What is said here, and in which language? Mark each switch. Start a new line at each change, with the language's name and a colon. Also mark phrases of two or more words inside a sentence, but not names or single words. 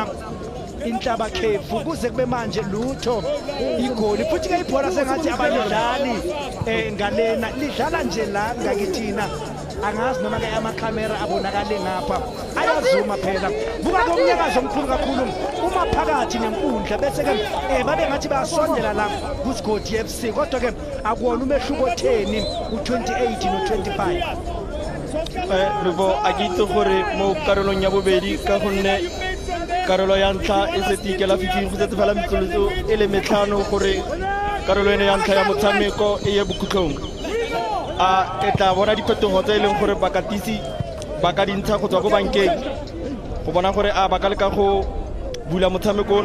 Zulu: inhlaba khefu kuze kube manje lutho igoli futhi ke ibhola sengathi abadlali ngalena lidlala nje la ngakithina angazi noma ke amakhamera abonakale ngapha ayazuma phela buka komnyakazo omkhulu kakhulu uma phakathi nenkundla bese ke babe ngathi bayasondela la kuSigodi FC kodwa ke akuwona umehluko 10 u28 no25
Tswana: Lubo a kitse gore mo karolong ya bobedi ka gonne karolo ya ntlha e setse ke la 15 go setse fela metsotso e le metlhano gore karolo ene ya ntlha ya motshameko e ye bokhutlhong e tla bona diphetogo tse e leng gore bakatisi ba ka dintsha go tswa go bankeng go bona gore ba ka leka go bula motshameko ono